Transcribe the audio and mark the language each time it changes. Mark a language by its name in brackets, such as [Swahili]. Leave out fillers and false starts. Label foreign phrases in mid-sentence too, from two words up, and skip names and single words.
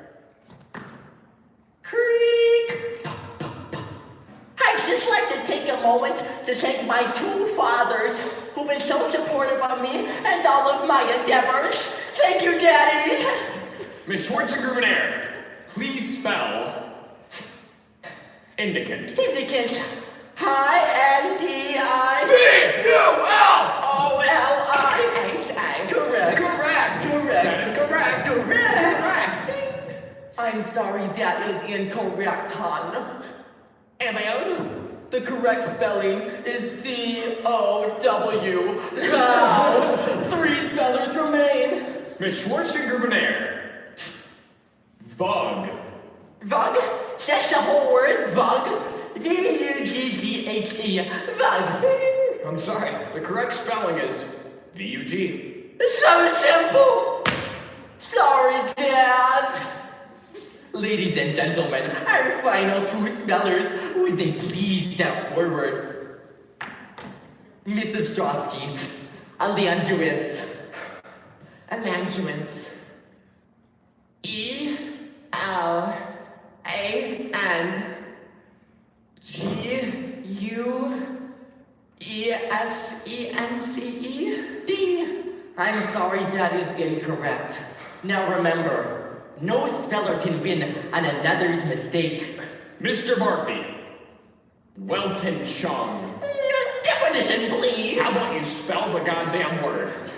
[English] Creak! I'd just like to take a moment to thank my two fathers who've been so supportive of me and all of my endeavors. Thank you, Daddies! Miss Schwarzengerbenair, please spell indicant. Indicant. I-N-D-I... B-U-L-O-L-I-H-A. Correct. Correct. Correct. That is correct. Correct. I'm sorry, that is incorrect, hon. Ambios? The correct spelling is C-O-W. Cow. 3 spellers remain. Miss Schwarzengerbenair. Vug. Vug? That's the whole word, Vug. V-U-G-G-H-E. Vug. I'm sorry, the correct spelling is V-U-G. So simple. Sorry, Dad. Ladies and gentlemen, our final 2 spellers, would they please step forward? Mrs. Strotsky, Aleandruins. Aleandruins. E-L-A-N-G-U-E-S-E-N-C-E. Ding! I'm sorry, that is incorrect. Now remember, no speller can win on another's mistake. Mr. Barfi. Welton Chung. Definition, please! How about you spell the goddamn word?